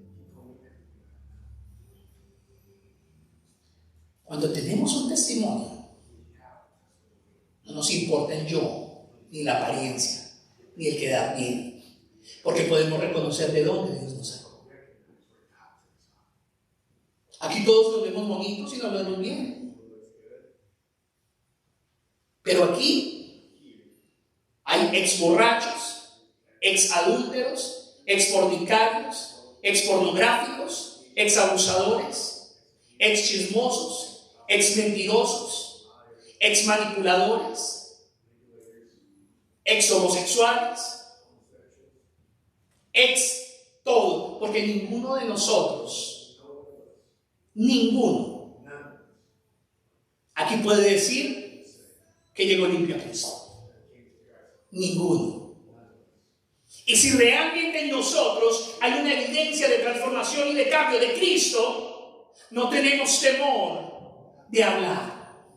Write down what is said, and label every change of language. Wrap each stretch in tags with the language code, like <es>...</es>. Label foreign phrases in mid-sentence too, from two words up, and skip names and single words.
<es>Cuando tenemos un testimonio, no nos importa el yo, ni la apariencia, ni el quedar bien, porque podemos reconocer de dónde Dios nos sacó. Aquí todos nos vemos bonitos y nos vemos bien, pero aquí hay ex borrachos, ex adúlteros, ex fornicarios, ex pornográficos, ex abusadores, ex chismosos, ex mentirosos, ex manipuladores, ex homosexuales, ex todo, porque ninguno de nosotros, ninguno, aquí puede decir que llegó limpio a Cristo. Ninguno. Y si realmente en nosotros hay una evidencia de transformación y de cambio de Cristo, no tenemos temor de hablar.</es>